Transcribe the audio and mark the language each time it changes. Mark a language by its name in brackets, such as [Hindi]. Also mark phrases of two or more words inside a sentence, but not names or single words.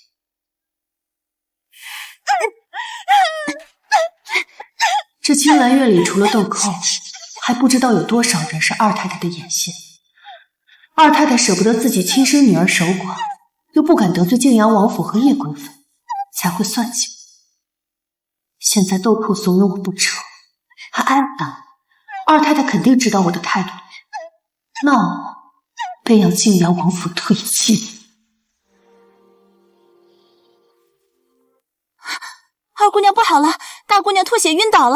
[Chinese] 這青蘭院裡除了豆蔻，還不知道有多少人是二太太的眼線。二太太捨不得自己親生女兒守寡，又不敢得罪晉陽王府和葉貴妃，才會算計我。現在豆蔻慫恿我不成，還挨了打，二太太肯定知道我的態度，那我便要晉陽王府退親。二姑娘不好了，大姑娘吐血暈倒了。